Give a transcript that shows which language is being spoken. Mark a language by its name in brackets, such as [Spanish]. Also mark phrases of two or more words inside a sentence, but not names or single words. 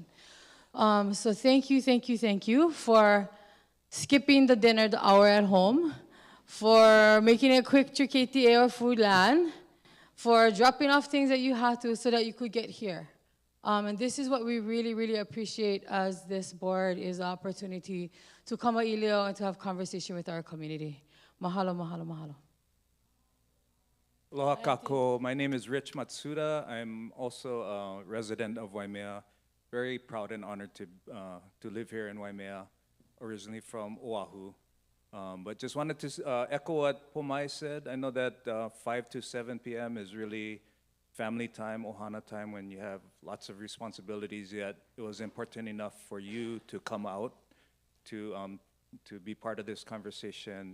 [English] So thank you for skipping the dinner the hour at home, for making it quick to KTA or food land, for dropping off things that you had to so that you could get here. And this is what we really, really appreciate as this board, is the opportunity to come to Ilio and to have conversation with our community. [Hawaiian] Mahalo, mahalo, mahalo. Aloha kako. [English] My name is Rich Matsuda. I'm also a resident of Waimea. Very proud and honored to live here in Waimea, originally from Oahu. But just wanted to echo what Pomai said. I know that 5 to 7 p.m. is really family time, ohana time, when you have lots of responsibilities, yet it was important enough for you to come out to be part of this conversation.